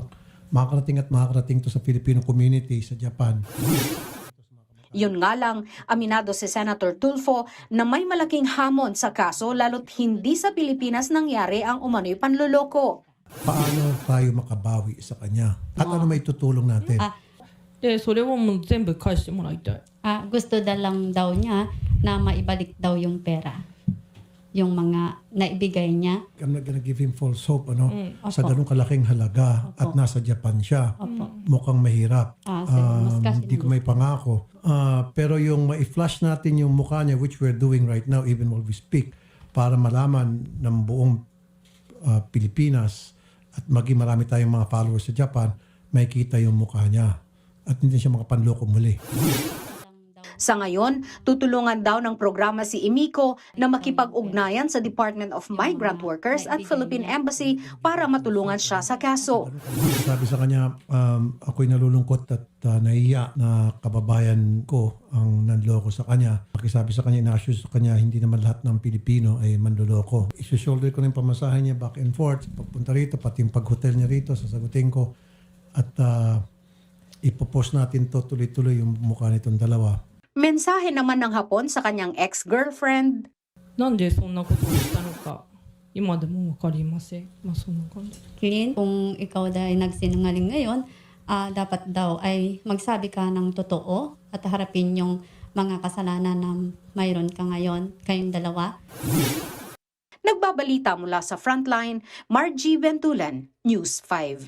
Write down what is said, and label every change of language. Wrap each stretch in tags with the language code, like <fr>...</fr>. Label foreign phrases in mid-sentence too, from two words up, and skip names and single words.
<tl>Makakarating to sa Filipino community sa Japan. Yun nga lang, aminado si Senator Tulfo na may malaking hamon sa kaso lalo't hindi sa Pilipinas nangyari ang umano'y panloloko. Paano tayo makabawi sa kanya? At ano may tutulong natin?</tl> <ja>でそれをもう全部返してもらいたい</ja> <tl>Gusto lang daw niya na maibalik daw yung pera. Yung mga naibigay niya.</tl> <en>I'm not gonna give him false hope,</en> <tl>ano? Sa Opo. ganung kalaking halaga at Opo. nasa Japan siya. Opo. Mukhang mahirap. Mas kasi Hindi ko may pangako. Pero yung ma-flash natin yung mukha niya,</tl> <en>which we're doing right now, even while we speak,</en> <tl>para malaman ng buong Pilipinas at maging marami tayong mga followers sa Japan, may kita yung mukha niya. At hindi siya makapanloko muli. Sa ngayon, tutulungan daw ng programa si Emiko na makipag-ugnayan sa Department of Migrant Workers at Philippine Embassy para matulungan siya sa kaso. Sabi sa kanya, ako'y nalulungkot at nahiya na kababayan ko ang nanloko sa kanya. Pakisabi sa kanya, ina-assure sa kanya, hindi naman lahat ng Pilipino ay manloloko. Isushoulder ko na yung pamasahe niya</tl> <en>back and forth,</en> <tl>pagpunta rito, pati yung pag-hotel niya rito, sasagutin ko. At ipopost natin to tuloy-tuloy yung mukha nitong dalawa. Mensahe naman ng Hapon sa kanyang ex-girlfriend.</tl> <ja>なんでそんなことをしたのか今でも分かりませんそんな感じ</ja> <tl>Clint, kung ikaw dahil nagsinungaling ngayon, dapat daw ay magsabi ka ng totoo at harapin yung mga kasalanan na mayroon ka ngayon, kayong dalawa. Nagbabalita mula sa Frontline, Margie Bentulan, News 5.</tl>